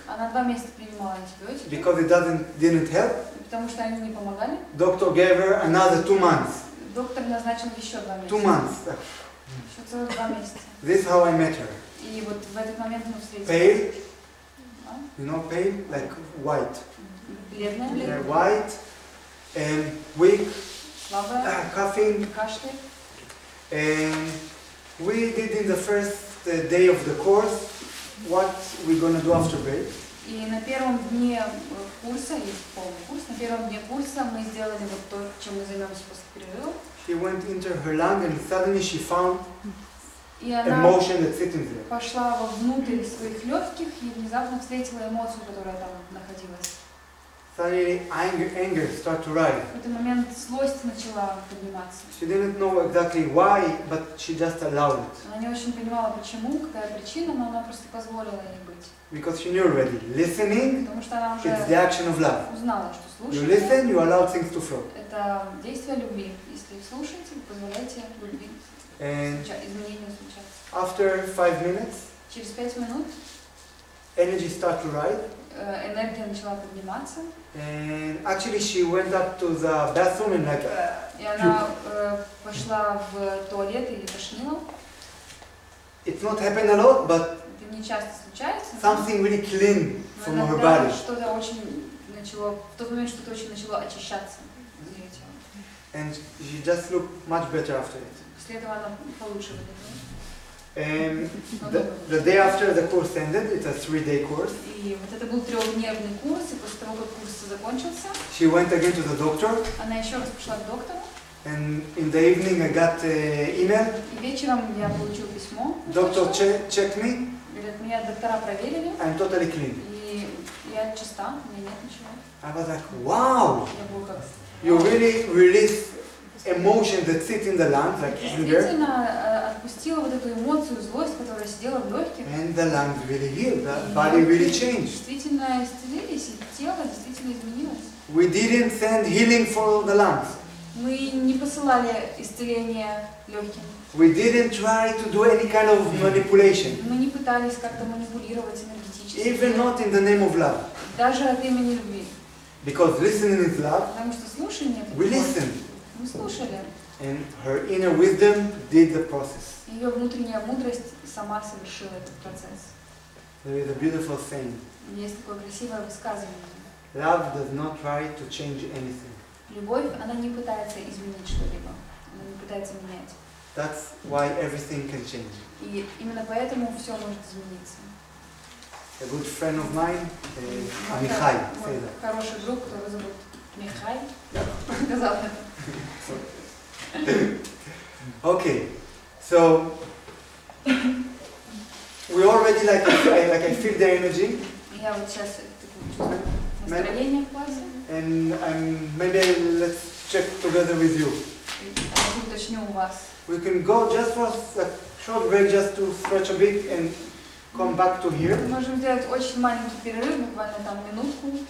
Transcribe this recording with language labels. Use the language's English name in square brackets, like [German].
[Russian] Она 2 месяца принимала антибиотики, [English] because it didn't help. [Russian] потому что они не помогали. [English] Doctor gave her another 2 months. [Russian] Доктор назначил еще 2 2 месяца. [English] months. [Russian] Еще целых 2 месяца. [English] This is how I met her. [Russian] И вот в этот момент мы встретились. [English] Pale, [Russian] Да? [English] you know, pale, like white. [Russian] Бледная, [English] Yeah, white and weak, [Russian] слабая, [English] coughing. [Russian] кашляет. [English] And we did in the first day of the course what we're gonna do after break. [Russian] И на первом дне курса, и полный курс, на первом дне курса мы сделали вот то, чем мы займемся после перерыва. [English] She went into her lung and suddenly she found [Russian] И она [English] emotion that's sitting there. [Russian] пошла вовнутрь своих легких и внезапно встретила эмоцию, которая там находилась. [English] Suddenly anger started to rise. [Russian] В этот момент злость начала подниматься. [English] She didn't know exactly why, but she just allowed it. [Russian] Она не очень понимала, почему, какая причина, но она просто позволила ей быть. [English] Because she knew already. Listening, [Russian] Потому что она [English] it's the [Russian] уже [English] action of love. [Russian] узнала, что [English] You [Russian] слушание [English] listen, you allow things to flow. [Russian] — это действие любви. Если слушаете, вы позволяете любви, [English] And [Russian] изменению случаться. [English] after 5 minutes, [Russian] Через 5 минут [English] energy started to rise. [Russian] энергия начала подниматься, [English] And actually she went up to the bathroom and like, [Russian] и она пошла в туалет и тошнила. [English] it's not happened a lot, but [Russian] Это не часто случается. [English] something really clean [Russian] Но [English] from her [Russian] иногда [English] body. [Russian] что-то очень начало, в тот момент что-то очень начало очищаться из ее тела. [English] And she just looked much better after it. [Russian] После этого она получше выглядела. [English] And the day after the course ended, it's a 3-day course, [Russian] И вот это был 3-дневный курс, и после того, как курс закончился, [English] she went again to the doctor, [Russian] она еще раз пошла к доктору, [English] and in the evening I got an email. [Russian] и вечером я получила письмо. [English] Doctor checked me, [Russian] Говорят, меня доктора проверили, [English] I'm totally clean. [Russian] и я чиста, у меня нет ничего. [English] I was like, wow, [Russian] Я была как... [English] you really release emotion that sits in the lungs, like anger, [Russian] Действительно отпустила вот эту эмоцию, злость, которая сидела в легких. [English] and the lungs really healed, the body really changed. [Russian] Действительно исцелились, и тело действительно изменилось. [English] We didn't send healing for the lungs. [Russian] Мы не посылали исцеление легким. [English] We didn't try to do any kind of manipulation, [Russian] Мы не пытались как-то манипулировать энергетически. [English] even not in the name of love. [Russian] Даже от имени любви. [English] Because listening is love, [Russian] Потому что слушание — это [English] we [Russian] любовь. [English] listen. [Russian] Мы слушали. [English] And her inner wisdom did the process. [Russian] Ее внутренняя мудрость сама совершила этот процесс. [English] There is a beautiful saying. [Russian] Есть такое красивое высказывание. [English] Love does not try to change anything. [Russian] Любовь, она не пытается изменить что-либо. Она не пытается менять. [English] That's why everything can change. [Russian] И именно поэтому все может измениться. [English] A good friend of mine, [Russian] Мой [English] Amichai, [Russian] мой [English] say that. [Russian] хороший друг, которого зовут Михай, сказал это. [English] Okay, so we already I feel the energy, [Russian] Я вот сейчас чувствую настроение в классе. [English] and maybe let's check together with you. [Russian] Я уточню у вас. [English] We can go just for a short break, just to stretch a bit and come back to here. [Russian] Мы можем сделать очень маленький перерыв, буквально там минутку,